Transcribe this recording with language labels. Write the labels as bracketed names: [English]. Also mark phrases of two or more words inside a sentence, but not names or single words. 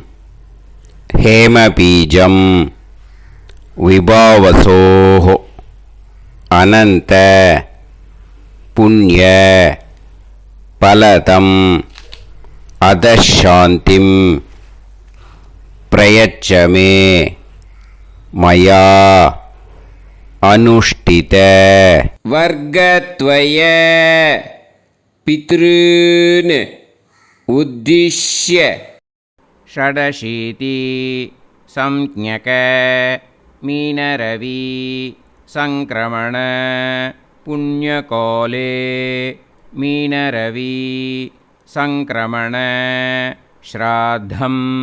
[Sanskrit] हेमबीजं विभावसोः अनन्त पुण्य फलदं अतःशान्तिं प्रयच्छमे मया अनुष्ठित वर्गद्वय पितॄन् उद्दिश्य षडशीति संज्ञक मीनरवि संक्रमण पुण्यकाले मीनरवि संक्रमण श्राद्धम्